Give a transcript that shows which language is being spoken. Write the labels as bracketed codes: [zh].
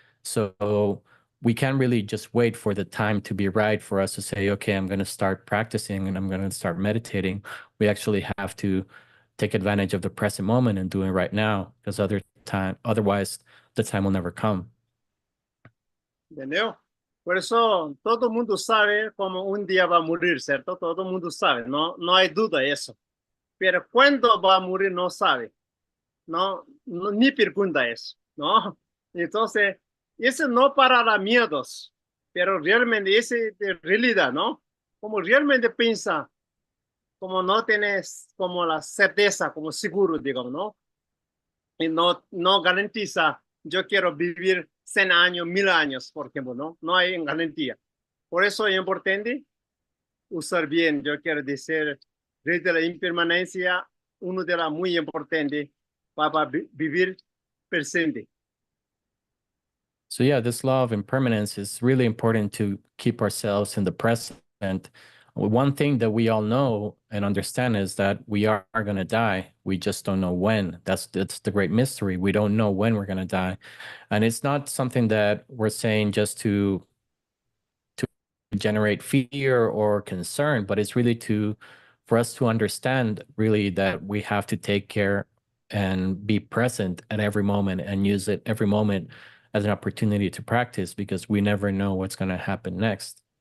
[en] So we can't really just wait for the time to be right for us to say, okay, I'm going to start practicing and I'm going to start meditating. We actually have to take advantage of the present moment and do it right now, because otherwise the time will never come. [es] ¿Entendió? Por eso todo el mundo sabe cómo un día va a morir, ¿cierto? Todo el mundo sabe, no hay duda de eso. Pero cuándo va a morir no sabe, ni pregunta eso, ¿no? Entonces, ese no para miedos, pero realmente ese de realidad, ¿no? Como realmente piensa, como no tienes como la certeza, como seguro, digamos, ¿no? Y no garantiza, yo quiero vivir 100 años, 1000 años, por ejemplo, no hay garantía. Por eso es importante usar bien, yo quiero decir, desde la impermanencia, uno de las muy importantes para vivir presente. [en] So yeah, this law of impermanence is really important to keep ourselves in the present. One thing that we all know and understand is that we are going to die. We just don't know when. That's the great mystery. We don't know when we're going to die. And it's not something that we're saying just to generate fear or concern, but it's really for us to understand really that we have to take care and be present at every moment and use it every moment as an opportunity to practice, because we never know what's going to happen next.